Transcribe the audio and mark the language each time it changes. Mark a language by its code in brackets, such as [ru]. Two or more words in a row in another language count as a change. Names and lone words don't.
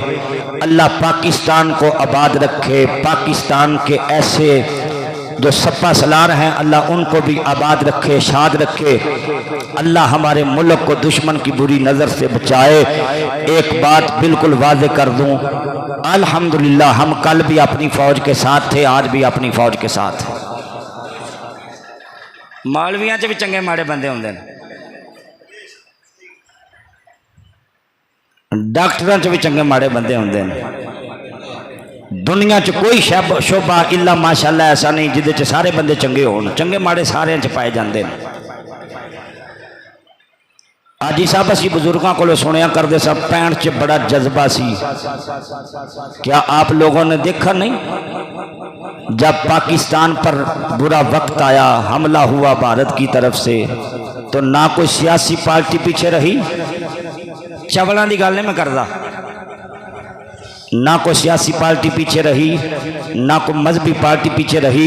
[ur] اللہ پاکستان کو آباد رکھے، پاکستان کے ایسے جو سپہ سالار ہیں اللہ ان کو بھی آباد رکھے، شاد رکھے، اللہ ہمارے ملک کو دشمن کی بری نظر سے بچائے۔ ایک بات بالکل واضح کر دوں، الحمدللہ ہم کل بھی اپنی فوج کے ساتھ تھے، آج بھی اپنی فوج کے ساتھ۔ [pa] مولویاں چ بھی چنگے ماڑے بندے ہوندے ہیں، ڈاکٹراں چ بھی چنگے ماڑے بندے ہوندے ہیں، دنیا چ کوئی شعبہ [ar] الا ماشاءاللہ [pa] ایسا نہیں جدے چ سارے بندے چنگے ہون، چنگے ماڑے سارے چ پائے جاندے ہیں۔ آجی صاحب اسی بزرگاں کو سنیا کردے سب پینٹ چ بڑا جذبہ سی، [ur] کیا آپ لوگوں نے دیکھا نہیں جب پاکستان پر برا وقت آیا، حملہ ہوا بھارت کی طرف سے تو نہ کوئی سیاسی پارٹی پیچھے رہی، [pa] چولاں دی گل نہیں میں کردا، [ur] نہ کوئی سیاسی پارٹی پیچھے رہی، نہ کوئی مذہبی پارٹی پیچھے رہی،